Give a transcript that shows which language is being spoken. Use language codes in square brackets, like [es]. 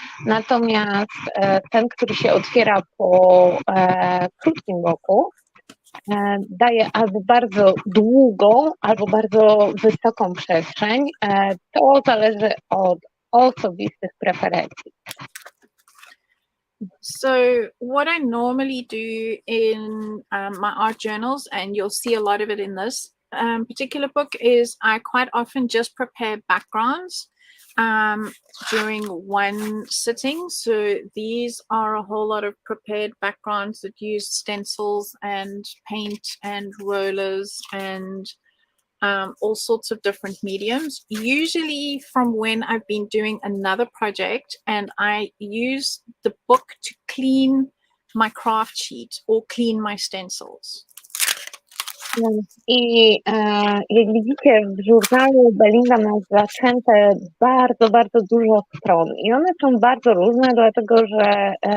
[pl] Natomiast ten, który się otwiera po krótkim boku, daje albo bardzo długą, albo bardzo wysoką przestrzeń. To zależy od osobistych preferencji. [en] So what I normally do in my art journals, and you'll see a lot of it in this particular book, is I quite often just prepare backgrounds during one sitting. So these are a whole lot of prepared backgrounds that use stencils and paint and rollers and all sorts of different mediums, usually from when I've been doing another project and I use the book to clean my craft sheet or clean my stencils. [pl] I jak widzicie, w żurnalu Belinda ma zaczęte bardzo, bardzo dużo stron i one są bardzo różne, dlatego że